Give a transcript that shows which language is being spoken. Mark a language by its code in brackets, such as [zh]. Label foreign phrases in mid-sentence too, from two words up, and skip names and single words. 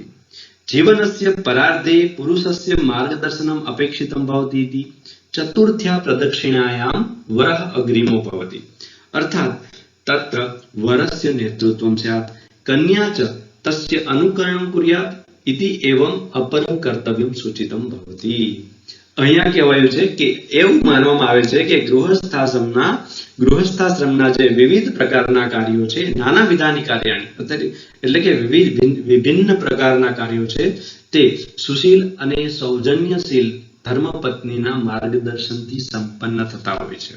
[sa] जीवनस्य परार्धे पुरुषस्य मार्गदर्शनम् अपेक्षितं भवति इति चतुर्थ्या प्रदक्षिणायां वरः अग्रिमो भवति। अर्थात तत्र वरस्य नेतृत्वं स्यात्, कन्या च तस्य अनुकरणं कुर्यात् इति एवं अपरं कर्तव्यं सूचितं भवति। [gu] અહીંયા કહેવાયું છે કે એવું માનવામાં આવે છે કે ગૃહસ્થાશ્રમના જે વિવિધ પ્રકારના કાર્યો છે, [sa] नाना विधानी कार्याणी [gu] એટલે કે વિભિન્ન પ્રકારના કાર્યો છે તે સુશીલ અને સૌજન્યશીલ ધર્મપત્નીના માર્ગદર્શનથી સંપન્ન થતા હોય છે।